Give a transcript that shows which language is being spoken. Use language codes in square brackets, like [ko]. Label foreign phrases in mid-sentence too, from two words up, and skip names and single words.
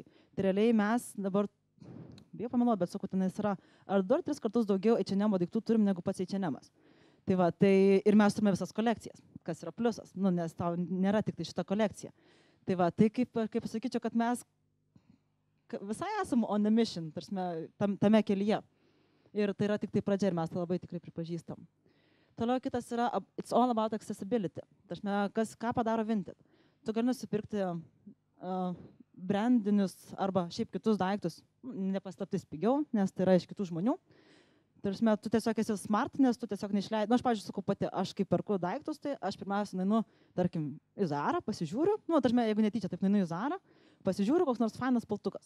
[lt] Tai realiai mes dabar, bijau pameluoti, bet sakau, tenais yra ar 2-3 kartus daugiau H&M daiktų turim negu pats H&M. Tai ir mes turime visas kolekcijas, kas yra pliusas, nes tau nėra tik tai šita kolekcija. Tai kaip pasakyčiau, kad mes visai esam [en] on a mission, [lt] tame kelyje. Ir tai yra tik tai pradžia ir mes tai labai tikrai pripažįstam. Toliau kitas yra [en] it's all about accessibility. [lt] Ką padaro Vinted? Tu gali nusipirkti brandinius arba šiaip kitus daiktus, nepaslaptis pigiau, nes tai yra iš kitų žmonių. Tu tiesiog esi smart, nes tu tiesiog neišleidai. Aš, pavyzdžiui, sakau pati, aš kai perku daiktus, tai aš pirmiausia nueinu, tarkim, į Zarą, pasižiūriu, jeigu netyčia, taip nueinu į Zarą, pasižiūriu, koks nors fainas paltukas.